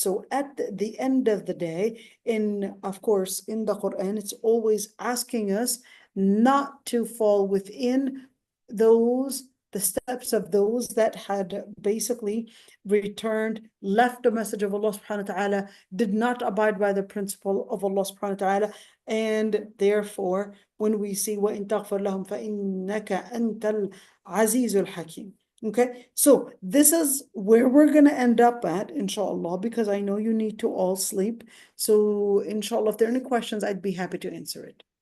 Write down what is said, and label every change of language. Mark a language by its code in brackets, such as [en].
[en] So at the end of the day, of course, in the Quran, it's always asking us not to fall within the steps of those that had basically left the message of Allah subhanahu wa ta'ala, did not abide by the principle of Allah subhanahu wa ta'ala. And therefore, when we see [ar] وَإِن تَغْفِرْ لَهُمْ فَإِنَّكَ أَنْتَ الْعَزِيزُ الْحَكِيمُ. [en] Okay, so this is where we're going to end up at, inshallah, because I know you need to all sleep. So inshallah, if there are any questions, I'd be happy to answer it.